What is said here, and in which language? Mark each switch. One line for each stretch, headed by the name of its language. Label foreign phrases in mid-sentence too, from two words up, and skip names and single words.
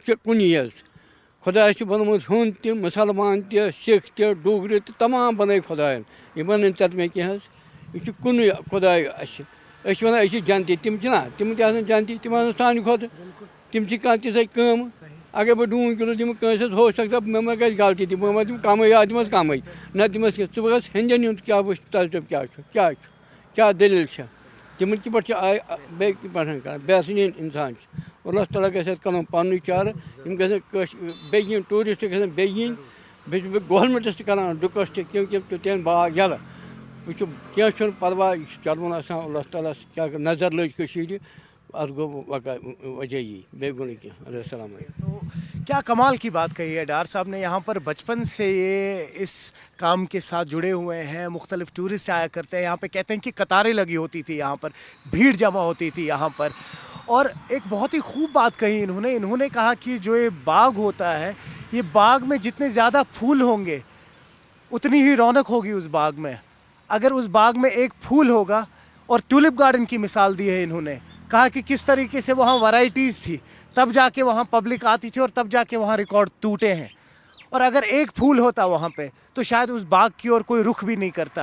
Kashmiri: چھِ کُنی حظ خۄداے چھُ بنومُت ہیوٚن تہِ مُسلمان تہِ سِکھ تہِ ڈوگری تہِ تمام بَنٲوۍ خۄدایَن یہِ بَنٲوۍ ژےٚ مےٚ کینٛہہ حظ یہِ چھُ کُنُے خۄداے اَسہِ أسۍ چھِ وَنان أسۍ چھِ جنتی تِم چھِنہ تِم تہِ آسان جنتی تِم آسان سانہِ کھۄتہٕ تِم چھِ کانٛہہ تِژھے کٲم اگر بہٕ ڈوٗنۍ کِلوٗ دِمہٕ کٲنٛسہِ حظ
Urdu: ہو سکتا
Kashmiri: مےٚ ما گژھِ غلطی تہِ بہٕ ما دِمہٕ کَمٕے یا دِمَس کَمٕے نہ دِمَس کینٛہہ ژٕ گژھ ہیٚندٮ۪ن ہُنٛد کیٛاہ وٕچھ تَجرُبہٕ کیٛاہ چھُ کیٛاہ دٔلیٖل چھےٚ تِمَن کِتھ پٲٹھۍ چھِ بیٚیہِ کِتھ پٲٹھۍ کَران بہتریٖن اِنسان چھِ اللہ تعالیٰ گژھِ اَتھ کَرُن پَنٛنُے چارٕ یِم گژھن بیٚیہِ یِن ٹوٗرِسٹ گژھن بیٚیہِ یِنۍ بیٚیہِ چھُس بہٕ گورمٮ۪نٛٹَس تہِ کَران رِکوٮ۪سٹ کیونکہِ تُہۍ باغ یَلہٕ وٕچھِو کینٛہہ چھُنہٕ پَرواے یہِ چھُ چَلوُن آسان اللہ تعالیٰ کیٛاہ نظر لٔج کٔشیٖرِ اَتھ گوٚو وجہ یی بیٚیہِ گوٚو نہٕ کینٛہہ
Arabic: السلام علیکم.
Urdu: تو کیا کمال کی بات کہی ہے ڈار صاحب نے یہاں پر بچپن سے یہ اس کام کے ساتھ جڑے ہوئے ہیں مختلف ٹورسٹ آیا کرتے ہیں یہاں پہ کہتے ہیں کہ قطاریں لگی ہوتی تھی یہاں پر بھیڑ جمع ہوتی تھی یہاں پر اور ایک بہت ہی خوب بات کہی انہوں نے کہا کہ جو یہ باغ ہوتا ہے یہ باغ میں جتنے زیادہ پھول ہوں گے اتنی ہی رونق ہوگی اس باغ میں اگر اس باغ میں ایک پھول ہوگا اور ٹولپ گارڈن کی مثال دی ہے انہوں نے کہا کہ کس طریقے سے وہاں ورائٹیز تھی تب جا کے وہاں پبلک آتی تھی اور تب جا کے وہاں ریکارڈ ٹوٹے ہیں اور اگر ایک پھول ہوتا وہاں پہ تو شاید اس باغ کی اور کوئی رخ بھی نہیں کرتا.